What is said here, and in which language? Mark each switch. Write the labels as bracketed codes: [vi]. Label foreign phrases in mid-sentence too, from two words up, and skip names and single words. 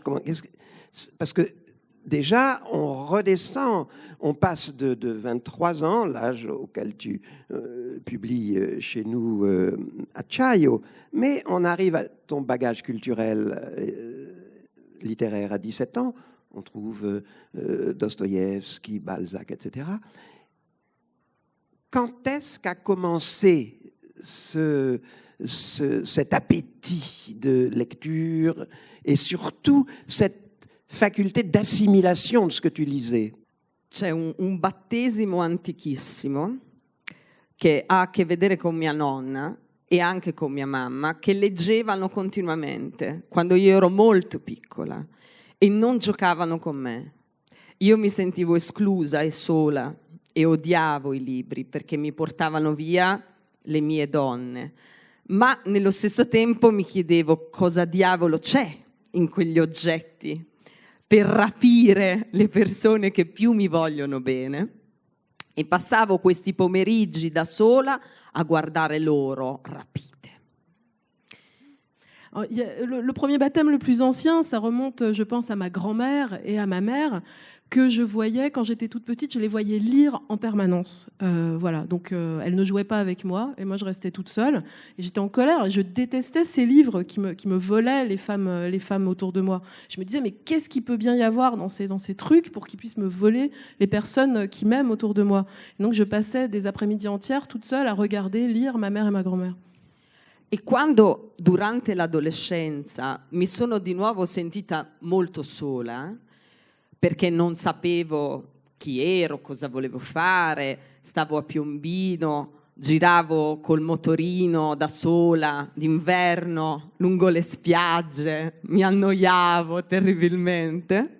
[fr] Parce que déjà, on redescend, on passe de 23 ans, l'âge auquel tu publies chez nous Acciaio, mais on arrive à ton bagage culturel littéraire à 17 ans, on trouve Dostoïevski, Balzac, etc. Quand est-ce qu'a commencé cet appétit de lecture et surtout cette faculté d'assimilation de ce que tu lisais? [it] C'è un battesimo antichissimo che ha a che vedere con mia nonna e anche con mia mamma, che leggevano continuamente quando io ero molto piccola e non giocavano con me. Io mi sentivo esclusa e sola e odiavo i libri perché mi portavano via le mie donne, ma nello stesso tempo mi chiedevo cosa diavolo c'è in quegli oggetti per rapire le persone che più mi vogliono bene, e passavo questi pomeriggi da sola a guardare loro rapite. [fr] Le premier baptême le plus ancien, ça remonte, je pense, à ma grand-mère et à ma mère, que je voyais quand j'étais toute petite, je les voyais lire en permanence. Voilà, donc elles ne jouaient pas avec moi et moi je restais toute seule et j'étais en colère et je détestais ces livres qui me volaient les femmes autour de moi. Je me disais mais qu'est-ce qu'il peut bien y avoir dans ces trucs pour qu'ils puissent me voler les personnes qui m'aiment autour de moi. Et donc je passais des après-midi entières toute seule à regarder lire ma mère et ma grand-mère. [it] E quando durante l'adolescenza mi sono di nuovo sentita molto sola, perché non sapevo chi ero, cosa volevo fare, stavo a Piombino, giravo col motorino da sola d'inverno lungo le spiagge, mi annoiavo terribilmente.